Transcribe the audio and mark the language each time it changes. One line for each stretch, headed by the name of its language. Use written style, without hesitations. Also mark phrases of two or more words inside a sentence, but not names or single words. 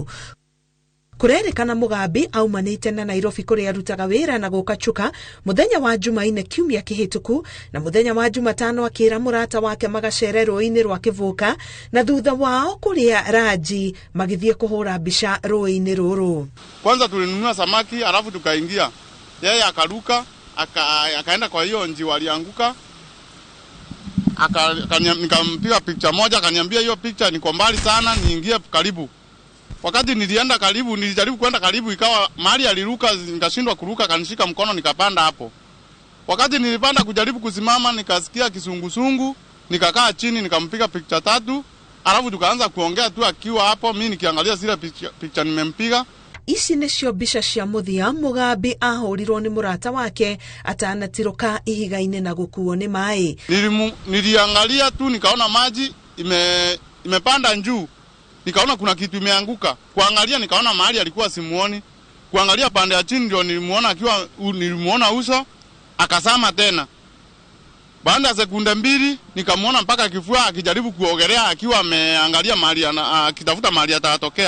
Kikuyu: Kũrerĩkana Mugambi aumanĩte na Nairobi kũrĩa arutaga wĩra na gũka Chuka mũthenya wa Jumaine kiumia kĩhĩtũku, na mũthenya wa Jumatano akĩra mũrata wake magacere rũĩ-inĩ rwa Kĩvũka, na thutha wao kũrĩa ranji magĩthiĩ kũhũra mbica rũĩ-inĩ rũrũ.
Swahili: Kwanza tulinunua samaki alafu tukaingia. Yeye akaruka, akaenda kwa hiyo nji walianguka. Nikampiga picha moja, akaniambia hiyo picha niko mbali sana, niingie karibu. Wakati nilienda karibu, nilijaribu kwenda karibu, ikawa mahali aliruka nikashindwa kuruka, kanishika mkono nikapanda hapo. Wakati nilipanda kujaribu kusimama, nikasikia kisungusungu, nikakaa chini, nikampiga picha 3, alafu tukaanza kuongea tu akiwa hapo, mimi nikiangalia zile picha nimempiga.
Kikuyu: Ici nĩcio mbica cia mũthia Mugambi ahũrirwo nĩ mũrata wake atanatirũka ihiga-inĩ na gũkuo nĩ maĩ.
Swahili: Niliangalia tu nikaona maji imepanda juu. Nikaona kuna kitu imeanguka. Kuangalia nikaona mahali alikuwa simuoni. Kuangalia pande ya chini ndio nilimuona uso, akasama tena. Baada ya sekunde 2 nikamuona mpaka kifua akijaribu kuogelea akiwa ameangalia mahali akitafuta mahali atatokea.